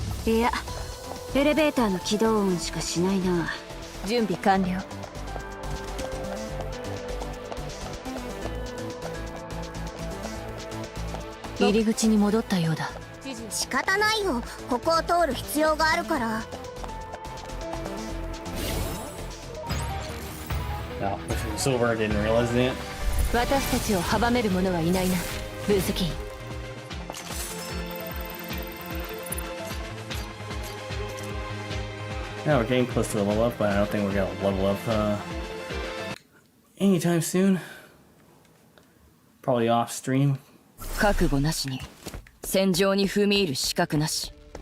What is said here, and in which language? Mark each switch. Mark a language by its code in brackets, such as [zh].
[ja] いや、エレベーターの起動音しかしないな。準備完了。入り口に戻ったようだ。仕方ないよ、ここを通る必要があるから。 [en] Oh, pushing this over, I didn't realize that. [ja] 私たちを阻める者はいないな、分析員。 [en] Now we're getting close to a level up, but I don't think we're gonna level up anytime soon. Probably off stream. [ja] 覚悟なしに戦場に踏み入る資格なし。